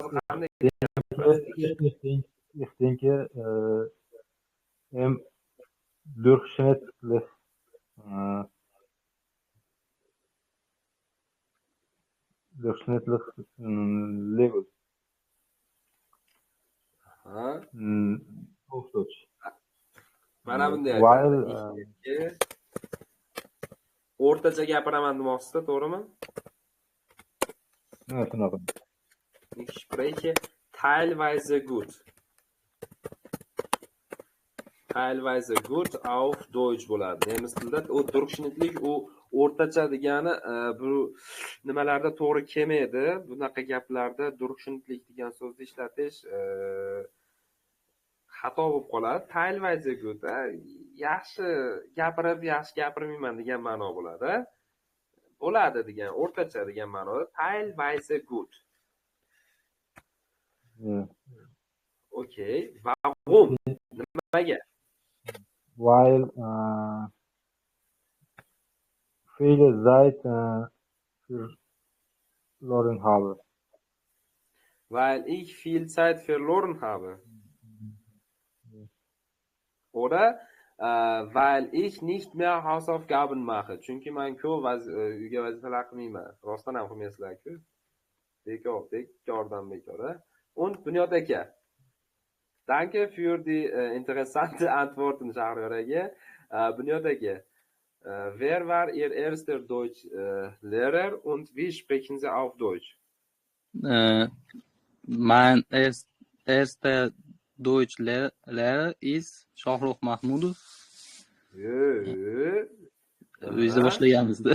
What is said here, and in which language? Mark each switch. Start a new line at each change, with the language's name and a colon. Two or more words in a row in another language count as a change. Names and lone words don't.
German: Ich denke, durchschnittlich Level. Auf Deutsch.
Uzbek: Mana bunday While o'rtacha gapiraman demoqchisiz, to'g'rimi? shunaqa.
German: Ich spreche teilweise gut. Teilweise gut auf Deutsch bo'ladi.
Uzbek: Nemis tilida u durchschnittlich, u o'rtacha degani bu nimalarda to'g'ri kelmaydi. Bunaqa gaplarda durchschnittlich degan so'zni ishlatish xato bo'lib qoladi.
German: Teilweise gut,
Uzbek: yaxshi gapirib, yaxshi gapirmayman degan ma'no bo'ladi. Bo'ladi degan, o'rtacha degan ma'noda
German: teilweise gut. Okay, warum?
Uzbek: Nimaga?
German: Weil viele Zeit verloren habe. Weil ich viel Zeit verloren habe. Oder weil ich nicht mehr Hausaufgaben mache.
Uzbek: Chunki men ko'p uyga vazifalar qilmayman. Rostdan ham qilmaysizlar-ku. Bekordan bekor. Und Bunyod aka.
German: Danke für die interessante Antworten, Shahriyor aka. Bunyod aka, wer war Ihr erster Deutschlehrer und wie sprechen Sie auf Deutsch? Mein erster Deutschlehrer ist Shahrukh Mahmudov.
Uzbek: O'zi boshlaganmiz-da.